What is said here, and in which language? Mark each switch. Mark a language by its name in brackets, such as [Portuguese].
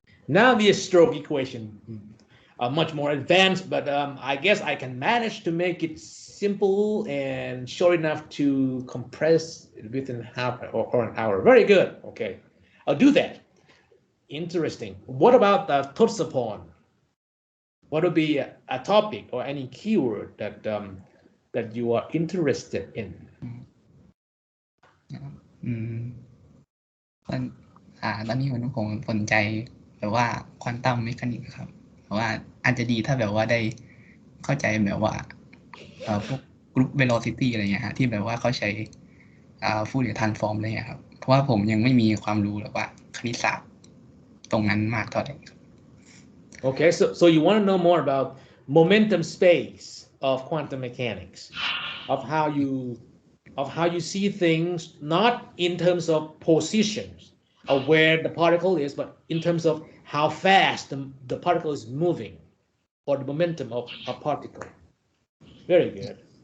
[English] Navier-Stokes equation, much more advanced, but I guess I can manage to make it simple and short enough to compress it within half or an hour. Very good. Okay, I'll do that. Interesting. What about the Totsapon? What would be a topic or any keyword that you are interested in? [Thai] อืมตอนตอนนี้ผมสนใจแบบว่าควอนตัมเมคานิกส์ครับแต่ว่าอาจจะดีถ้าแบบว่าได้เข้าใจแบบว่าพวกกรุ๊ปเวโลซิตี้อะไรเงี้ยฮะที่แบบว่าเขาใช้ฟูเรียร์ทรานส์ฟอร์มอะไรเงี้ยครับเพราะว่าผมยังไม่มีความรู้แบบว่าคณิตศาสตร์ตรงนั้นมากเท่าไหร่ครับ [English] Okay, so you want to know more about momentum space of quantum mechanics, of how you see things, not in terms of positions of where the particle is, but in terms of how fast the particle is moving, or the momentum of a particle. Very good.